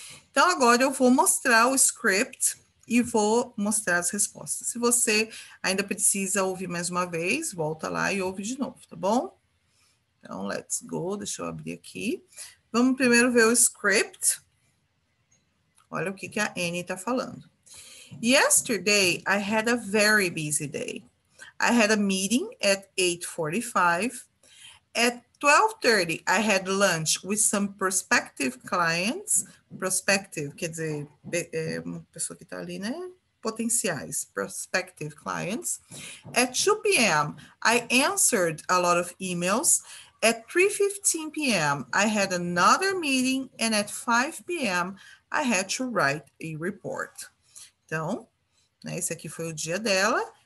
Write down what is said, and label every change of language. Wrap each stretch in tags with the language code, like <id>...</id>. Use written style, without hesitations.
<pt>Então, agora eu vou mostrar o script e vou mostrar as respostas. Se você ainda precisa ouvir mais uma vez, volta lá e ouve de novo, tá bom? Então,</pt> <en>let's go.</en> <pt>Deixa eu abrir aqui. Vamos primeiro ver o script. Olha o que a Annie está falando.</pt> <en>Yesterday, I had a very busy day. I had a meeting at 8:45. At 12:30, I had lunch with some prospective clients. Prospective</en> <pt>quer dizer, uma pessoa que está ali, né? potenciais,</pt> <en>prospective clients. At 2 p.m., I answered a lot of emails. At 3:15 p.m., I had another meeting, and at 5 p.m., I had to write a report.</en> <pt>Então, né, esse aqui foi o dia dela.</pt>